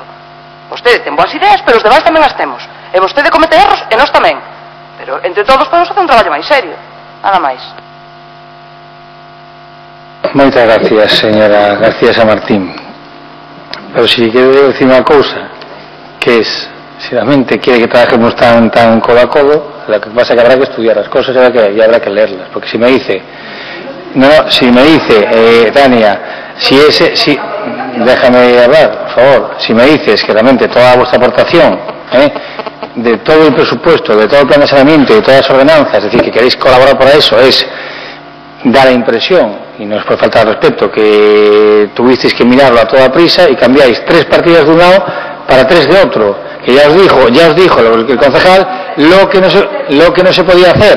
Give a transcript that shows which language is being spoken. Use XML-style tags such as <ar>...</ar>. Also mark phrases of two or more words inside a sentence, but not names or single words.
<gl>Vostede ten boas ideas, pero os demais tamén as temos. E vostede comete erros e nós tamén. Pero entre todos podemos facer un traballo máis serio. Nada máis. Moitas gracias, señora García San Martín. Pero si quero decir unha cousa,</gl> <es>que es, si realmente quiere que trabajemos tan codo a codo, lo que pasa es que habrá que estudiar las cosas y habrá que leerlas, porque si me dice, Tania, déjame hablar, por favor, si me dices que realmente toda vuestra aportación, de todo el presupuesto, de todo el plan de saneamiento y de todas las ordenanzas, es decir, que queréis colaborar para eso, es dar la impresión, y no es por falta de respeto, que tuvisteis que mirarlo a toda prisa y cambiáis 3 partidas de un lado para 3 de otro, que ya os dijo el concejal lo que no se podía hacer.</es>